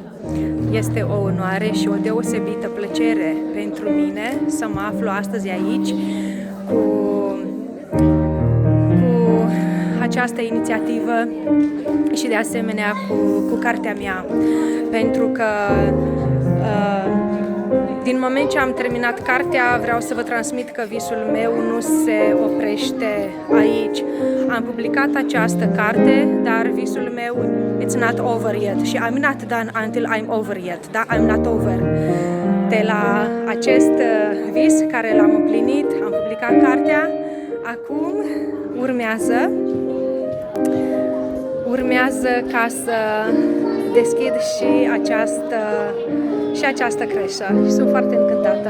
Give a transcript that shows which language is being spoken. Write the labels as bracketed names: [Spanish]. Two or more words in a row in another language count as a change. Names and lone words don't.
[Romanian] Este o onoare și o deosebită plăcere pentru mine să mă aflu astăzi aici cu această inițiativă și de asemenea cu cartea mea, pentru că din moment ce am terminat cartea, vreau să vă transmit că visul meu nu se oprește aici. Am publicat această carte, dar visul meu [English] it's not over yet și I'm not done until I'm over yet, da? I'm not over. [Romanian] De la acest vis care l-am împlinit, am publicat cartea, acum urmează ca să deschid și această creșă și sunt foarte încântată.